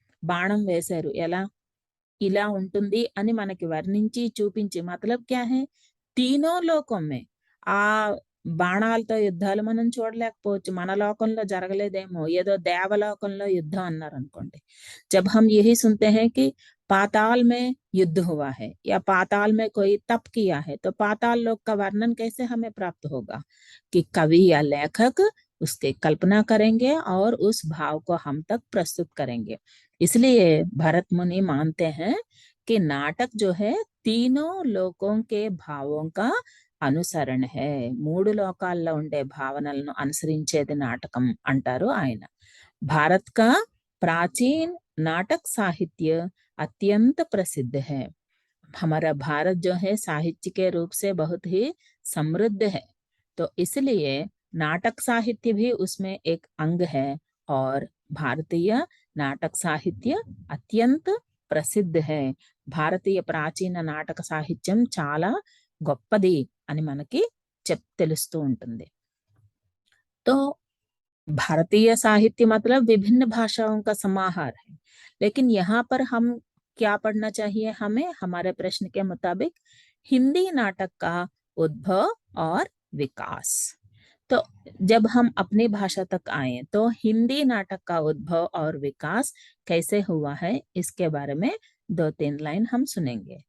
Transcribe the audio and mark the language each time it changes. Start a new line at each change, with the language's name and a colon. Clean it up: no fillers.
Telugu: బాణం వేశారు ఎలా, ఇలా ఉంటుంది అని మనకి వర్ణించి చూపించి
Hindi: మతలబ్ క్యా హై, తీనో లోకం మే
Telugu: ఆ బాణాలతో యుద్ధాలు మనం చూడలేకపోవచ్చు, మన లోకంలో జరగలేదేమో, ఏదో దేవలోకంలో యుద్ధం అన్నారు అనుకోండి.
Hindi: जब हम यही सुनते हैं कि पाताल में युद्ध हुआ है या पाताल में कोई तप किया है, तो पाताल लोक का वर्णन कैसे हमें प्राप्त होगा कि कवि या लेखक उसके कल्पना करेंगे और उस भाव को हम तक प्रस्तुत करेंगे. इसलिए भरत मुनि मानते हैं कि नाटक जो है तीनों लोकों के भावों का అనుసరణ హే,
Telugu: 3 లోకాల్లో ఉండే భావనలను అనుసరించేది నాటకం అంటారు ఆయన.
Hindi: భారత్ కా प्राचीन नाटक साहित्य अत्यंत प्रसिद्ध है. हमारा भारत जो है साहित्य के रूप से बहुत ही समृद्ध है, तो इसलिए नाटक साहित्य भी उसमें एक अंग है और भारतीय नाटक साहित्य अत्यंत प्रसिद्ध है.
Telugu: భారతీయ ప్రాచీన నాటక సాహిత్యం చాలా గొప్పది అని మనకి తెలుస్తూ ఉంటుంది.
Hindi: तो भारतीय साहित्य मतलब विभिन्न भाषाओं का समाहार है, लेकिन यहाँ पर हम क्या पढ़ना चाहिए हमें, हमारे प्रश्न के मुताबिक हिंदी नाटक का उद्भव और विकास. तो जब हम अपनी भाषा तक आए तो हिंदी नाटक का उद्भव और विकास कैसे हुआ है, इसके बारे में 2-3 लाइन हम सुनेंगे.